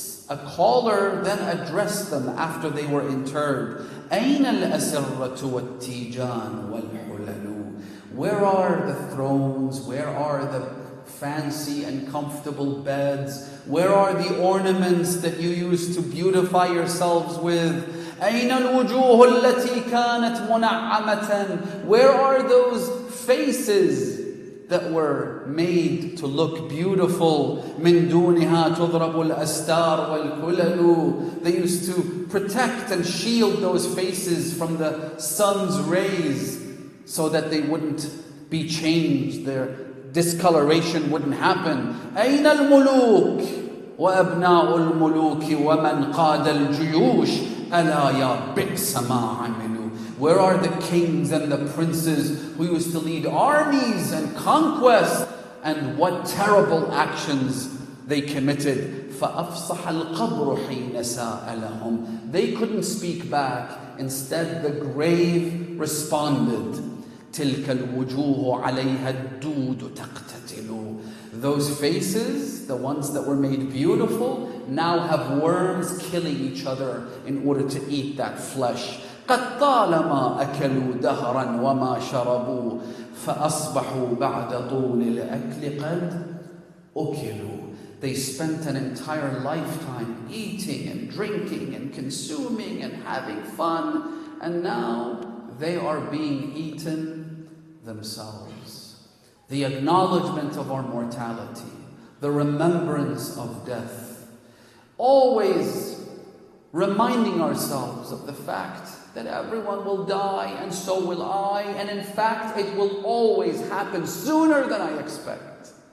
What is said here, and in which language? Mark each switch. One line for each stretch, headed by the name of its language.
English: A caller then addressed them after they were interred.
Arabic: أَيْنَ الْأَسِرَّةُ وَالتِّيجَانُ وَالْحُلَلُ.
English: Where are the thrones? Where are the fancy and comfortable beds? Where are the ornaments that you used to beautify yourselves with?
Arabic: أين الوجوه التي كانت منعمة.
English: Where are those faces that were made to look beautiful?
Arabic: من دونها تضرب الأستار والكلل.
English: They used to protect and shield those faces from the sun's rays so that they wouldn't be changed, their discoloration wouldn't happen.
Arabic: أين الملوك وأبناء الملوك ومن قاد الجيوش ألا يا بئس ما عملوا.
English: Where are the kings and the princes who used to lead armies and conquest, and what terrible actions they committed?
Arabic: فأفصح القبر حين سألهم.
English: They couldn't speak back. Instead, the grave responded.
Arabic: تلك الوجوه عليها الدود تقتتل.
English: Those faces, the ones that were made beautiful, now have worms killing each other in order to eat that flesh.
Arabic: قد طالما أكلوا دهرا وما شربوا فأصبحوا بعد طول الأكل قد أكلوا.
English: They spent an entire lifetime eating and drinking and consuming and having fun, and now they are being eaten themselves. The acknowledgement of our mortality, the remembrance of death, always reminding ourselves of the fact that everyone will die and so will I, and in fact it will always happen sooner than I expect.